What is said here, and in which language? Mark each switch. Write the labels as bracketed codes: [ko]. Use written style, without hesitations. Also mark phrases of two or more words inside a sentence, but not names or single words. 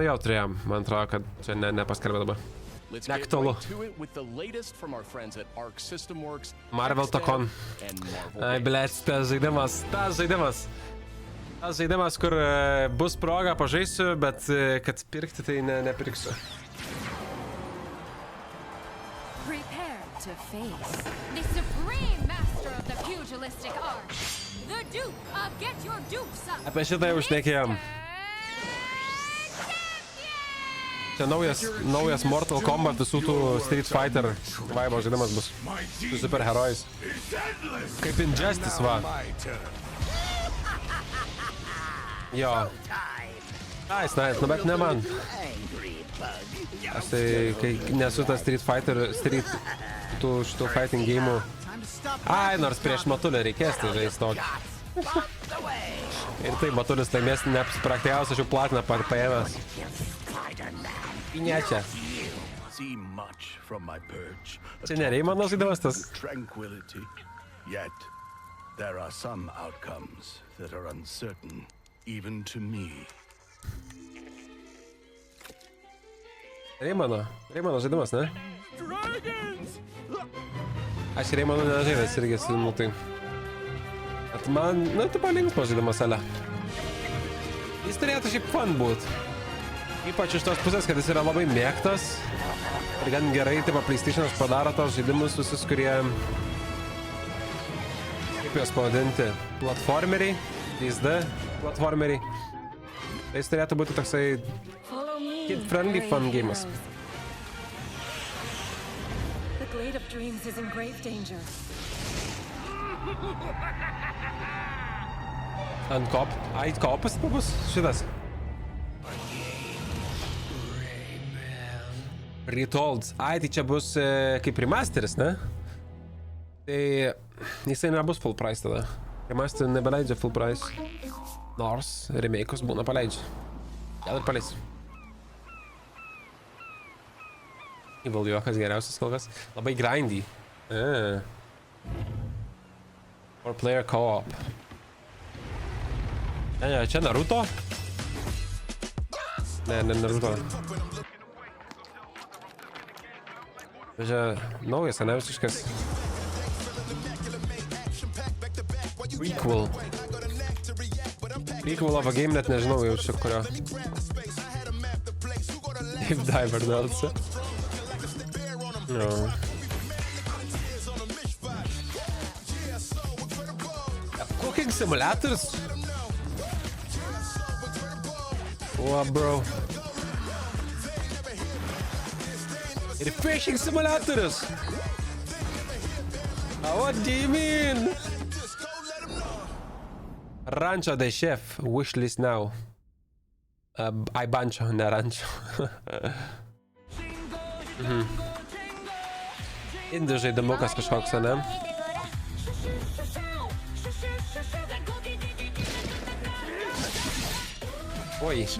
[lt] Jau turėjom, man atrodo, kad čia nepaskelbė dabar. Neaktualu. Marvel Tacon. Ai, blėt, tas žaidimas. Tas žaidimas, kur bus proga, pažaisiu, bet kad pirkti, tai nepirksiu. [en] Prepare to face the supreme master of the pugilistic art, the Duke of Get Your Dukes Up. [lt] Apie šitą jau šnekėjom. Čia naujas Mortal Kombat visų tų Street Fighter vibe žaidimas bus. Su superherojais. Kaip Injustice, va. Jo. Nice, nu bet ne man. Aš tai, kai nesu tas Street Fighter, šitų [en] fighting game'ų. [lt] Ai, nors prieš Matulę reikės tai žaisti tokį. Ir tai Matulis laimės neapsipraktiausias, aš jau platiną paėmęs. Pinėčia. Čia nereikia mano žaidimas tas. [en] There are some outcomes that are uncertain, even to me. [lt] Reimano žaidimas, ne? Aš Reimano nežaidęs irgi su tai. Bet man, nu, tai palinksmas žaidimas, ale. Jis turėtų šiaip fun būt. Ypač iš tos pusės, kad jis yra labai mėgtas. Ir gan gerai, taip, PlayStation'as padaro tos žaidimus visus, kurie... Kaip juos pavadinti? Platformeriai, 3D platformeriai. Tai jis turėtų būti toksai [en] kid-friendly fun game'as. The Glade of Dreams is in grave danger. [lt] Ant kop. Ai, kopas bus šitas. Retold. Ai, tai čia bus kaip remasteris, ne? Tai jisai nebus [en] full price [lt] tada. Remaster nebeleidžia [en] full price. [lt] Nors remake'us būna paleidžia. Gal ir paleis. Evil juokas geriausias kol kas. Labai grindy. [en] Or player co-op. [lt] Ne, čia Naruto? Ne, Naruto. Čia naujas, ne visiškas. Prequel. [en] Prequel of a game [lt] net nežinau jau čia kurio. Deep Diver DLC. [en] No. Cooking simulators? What, bro? Ir fishing simulators? What do you mean? Rancho de Chef, wishlist now. [lt] Ai bancho, ne rancho. Indų žaidimukas kažkoks, ne? Oi.